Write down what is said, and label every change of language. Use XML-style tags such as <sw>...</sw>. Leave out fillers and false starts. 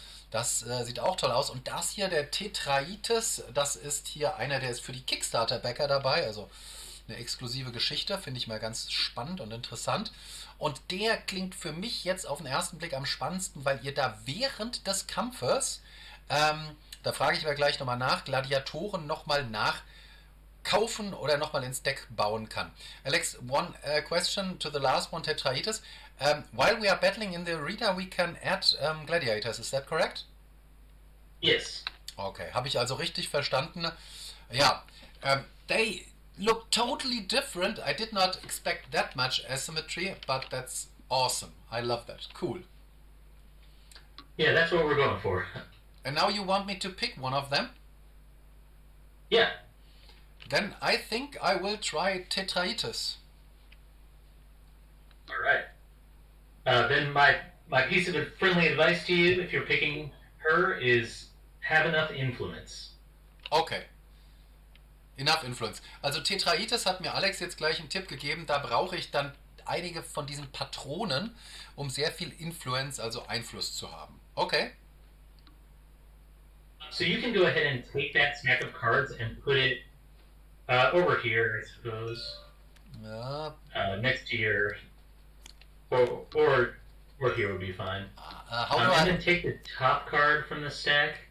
<de>Das sieht auch toll aus. Und das hier, der Tetraites, das ist hier einer, der ist für die Kickstarter-Backer dabei, also eine exklusive Geschichte, finde ich mal ganz spannend und interessant. Und der klingt für mich jetzt auf den ersten Blick am spannendsten, weil ihr da während des Kampfes, da frage ich aber gleich nochmal nach, Gladiatoren nochmal nachkaufen oder nochmal ins Deck bauen kann.</de> <en>Alex, one question to the last one, Tetraites. While we are battling in the arena, we can add gladiators, is that correct? Yes.</en> <de>Okay, habe ich also richtig verstanden.</de> <en>Ja, they look totally different. I did not expect that much asymmetry, but that's awesome. I love that. Cool. Yeah, that's what we're going for. And now you want me to pick one of them? Yeah. Then I think I will try Tetraites. All right. Then my piece of friendly advice to you, if you're picking her, is have enough influence. Okay. Enough Influence.</en> <de>Also Tetraites hat mir Alex jetzt gleich einen Tipp gegeben, da brauche ich dann einige von diesen Patronen, um sehr viel Influence, also Einfluss zu haben.</de> <en>Okay. So you can go ahead and take that stack of cards and put it over here, I suppose.</en> <de>Ja.</de> <en>Next to your, or here would be fine. How do and I? then take the top card from the stack.</en>